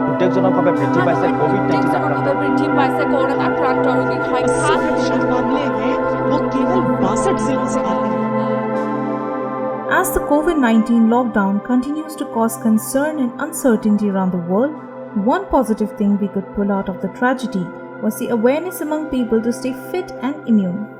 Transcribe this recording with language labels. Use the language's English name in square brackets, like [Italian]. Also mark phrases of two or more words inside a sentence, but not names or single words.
[Assamese] উদ্বেগজনকভাৱে বৃদ্ধি পাইছে কোভিড-19 আক্ৰান্ত। বৃদ্ধি পাইছে কৰোনাত আক্ৰান্ত ৰোগীৰ সংখ্যা। [Hindi] मामले हैं वो केवल 62 जिलों से आते हैं। [English] As the COVID-19 lockdown continues to cause concern and uncertainty around the world, one positive thing we could pull out of the tragedy was the awareness among people to stay fit and immune.